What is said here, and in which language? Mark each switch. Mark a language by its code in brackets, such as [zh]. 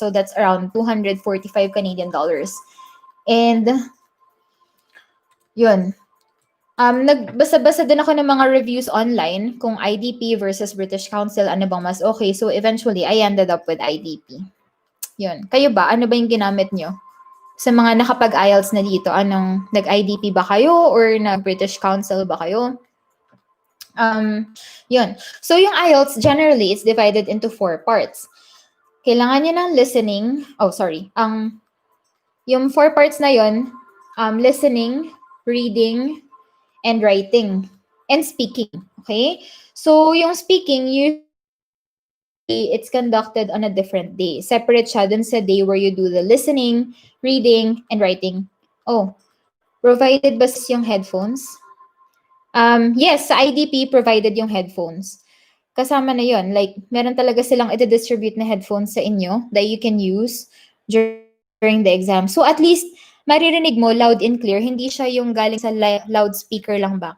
[en] So that's around 245 Canadian dollars. [tl] And yun. Nagbasa-basa din ako ng mga reviews online kung IDP versus British Council, ano bang mas okay. [en] So eventually, I ended up with IDP. [tl] Yun. Kayo ba? Ano ba yung ginamit nyo? Sa mga nakapag-IELTS na dito, anong nag-IDP ba kayo or nag-British Council ba kayo? Yun. [en] So yung IELTS, generally, it's divided into 4 parts. [tl] Kailangan nyo ng listening. [en] Oh, sorry. [tl] Yung 4 parts na yun, [en] listening, reading, and writing, and speaking. Okay? So, yung speaking, usually it's conducted on a different day. [tl] Separate siya dun sa day where you do the listening, reading, and writing. Oh, provided ba yung headphones? Yes, sa IDP, provided yung headphones. Kasama na yon. [en] Like, [tl] meron talaga silang iti-distribute na headphones sa inyo [en] that you can use during the exam. [tl] So, at least, maririnig mo loud and clear. Hindi siya yung galing sa loudspeaker lang ba?